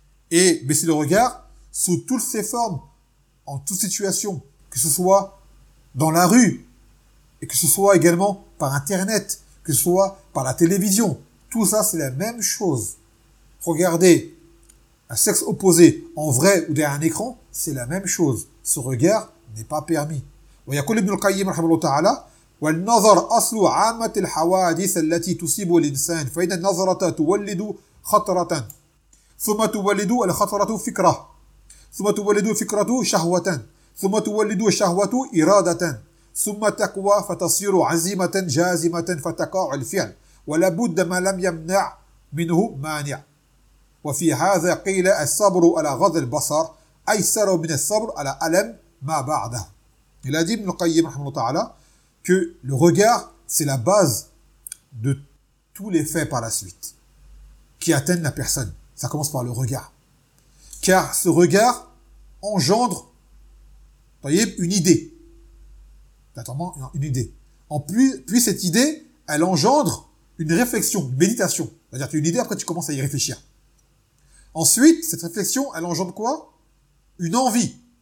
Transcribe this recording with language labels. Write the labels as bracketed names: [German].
[French] Et baisser le regard sous toutes ses formes, en toute situation, que ce soit dans la rue, et que ce soit également par Internet, que ce soit par la télévision. Tout ça, c'est la même chose. Regarder un sexe opposé en vrai ou derrière un écran, c'est la même chose. Ce regard n'est pas permis. [Arabic] Wa yaqul ibn al-Qayyim rahimahullah ta'ala, والنظر أصل عامة الحوادث التي تصيب الإنسان فإن النظرة تولد خطرة ثم تولد الخطرة فكرة ثم تولد فكرة شهوة ثم تولد شهوة إرادة ثم تقوى فتصير عزيمة جازمة فتقع الفعل ولابد ما لم يمنع منه مانع وفي هذا قيل الصبر على غض البصر أيسر من الصبر على ألم ما بعده الأدب ابن القيم رحمه الله تعالى [French] que le regard, c'est la base de tous les faits par la suite qui atteignent la personne. Ça commence par le regard. Car ce regard engendre, voyez, une idée. Attends, une idée. En plus, cette idée, elle engendre une réflexion, une méditation. C'est-à-dire, tu as une idée, après tu commences à y réfléchir. Ensuite, cette réflexion, elle engendre quoi? Une envie.